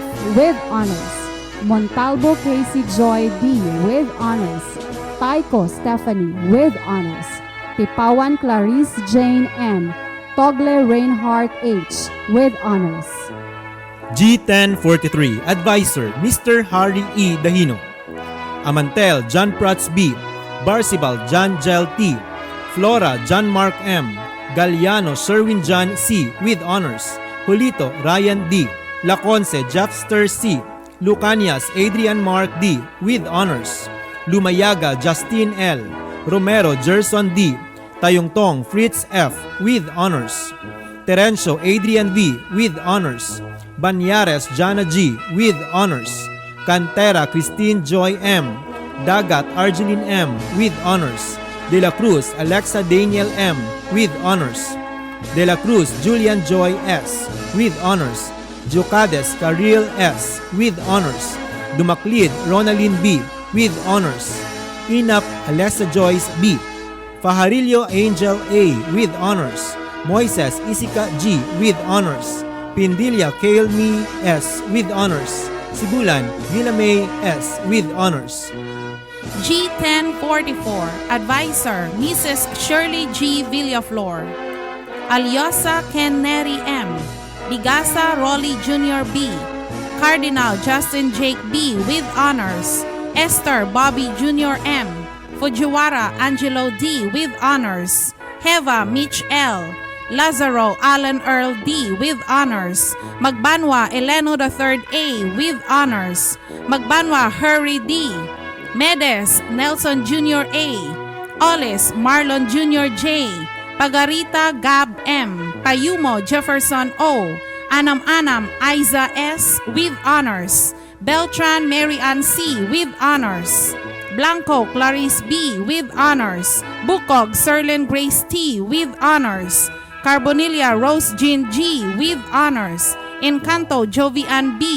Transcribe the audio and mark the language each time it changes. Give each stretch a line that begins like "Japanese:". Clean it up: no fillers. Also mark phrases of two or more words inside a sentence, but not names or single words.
English: with honors. Montalvo Casey Joy D. with honors. Taiko Stephanie with honors. Tipawan Clarice Jane N. Togle Reinhardt H. with honors. G1043, Advisor, Mr. Harry E. Dahino. Amantel, John Prats B. Barsibal, John Gel T. Flora, John Mark M. Galliano, Sherwin John C. with honors. Julito, Ryan D. Laconce, Jeffster C. Lucanias, Adrian Mark D. with honors. Lumayaga, Justine L. Romero, Gerson D. Tayungtong, Fritz F. with honors. Terencio, Adrian V. with honors. Banyares, Jana G. with honors. Cantera, Christine Joy M. Dagat, Argeline M. with honors. De la Cruz, Alexa Daniel M. with honors. De la Cruz, Julian Joy S. with honors. Jocades, Karil S. with honors. Dumaclid, Ronaldine B. with honors. Inap, Alessa Joyce B. Fajarillo Angel A. with honors. Moises Isika G. with honors. Pindilla Kailmi S. with honors. Sibulan Villamay S. with honors. G1044, Advisor, Mrs. Shirley G. Villaflor. Alyosa Ken Neri M. Bigasa Rolly Jr. B. Cardinal Justin Jake B. with honors. Esther Bobby Jr. M. Fujiwara Angelo D. with honors. Heva Mitch L. Lazaro Allen Earl D. with honors. Magbanwa Eleno III A. with honors. Magbanwa Hurry D. Medes Nelson Jr. A. Olis Marlon Jr. J. Pagarita Gab M. Payumo Jefferson O. Anam Aiza S. with honors. Beltran Mary Ann C. with honors. Blanco Clarice B. with honors. Bukog Serlin Grace T. with honors. Carbonilia Rose Jean G. with honors. Encanto Jovian B.